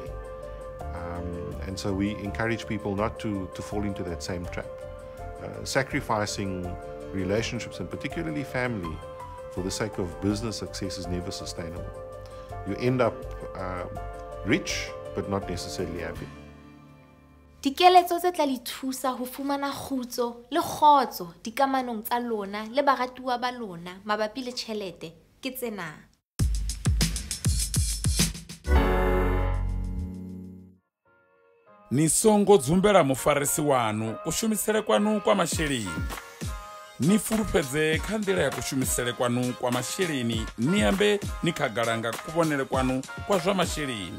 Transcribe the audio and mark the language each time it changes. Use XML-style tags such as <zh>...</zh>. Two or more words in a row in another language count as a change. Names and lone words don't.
<en>And so we encourage people not to fall into that same trap. Sacrificing relationships, and particularly family, for the sake of business success is never sustainable. You end up rich, but not necessarily happy.</en> <st>Dikeletso tse tla le thusa ho fumana khutso le khotso dikamanong tsa lona le baratuwa ba lona mabapi le tjhelete ke tsena.</st> <ve>Ni songo dzumbela mufarisi wanu kushumisele kwanu kwa masheleni. Ni fulufhedze kha nḓila ya kushumisele kwanu kwa masheleni, ni ambe ni khagalanga kuvhonele kwanu kwa zwa masheleni.</ve>